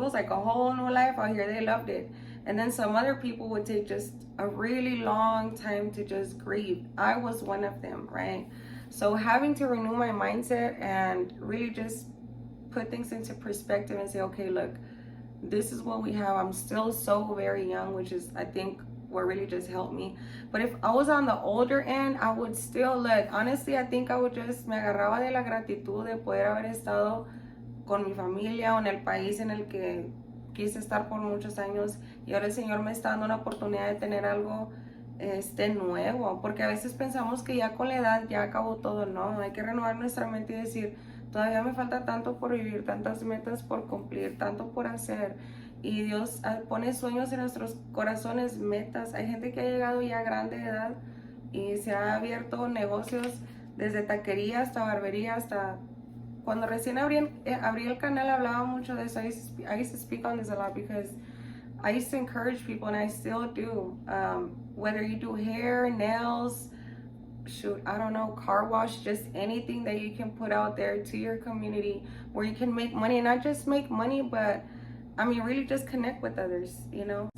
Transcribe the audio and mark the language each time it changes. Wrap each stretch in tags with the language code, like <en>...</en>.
<en>It was like a whole new life out here. They loved it. And then some other people would take just a really long time to just grieve. I was one of them, right? So having to renew my mindset and really just put things into perspective and say, okay, look, this is what we have. I'm still so very young, which is, I think, what really just helped me. But if I was on the older end, I would still honestly, I think I would just,</en> <es>me agarraba de la gratitud de poder haber estado con mi familia o en el país en el que quise estar por muchos años, y ahora el Señor me está dando una oportunidad de tener algo nuevo, porque a veces pensamos que ya con la edad ya acabó todo. No, hay que renovar nuestra mente y decir, todavía me falta tanto por vivir, tantas metas por cumplir, tanto por hacer. Y Dios pone sueños en nuestros corazones, metas. Hay gente que ha llegado ya a grande edad y se ha abierto negocios, desde taquería hasta barbería, hasta cuando recién abrí el canal hablaba mucho de eso.</es> <en>I used to speak on this a lot because I used to encourage people, and I still do. Whether you do hair, nails, shoot, I don't know, car wash, just anything that you can put out there to your community where you can make money, and not just make money, but I mean, really just connect with others, you know?</en>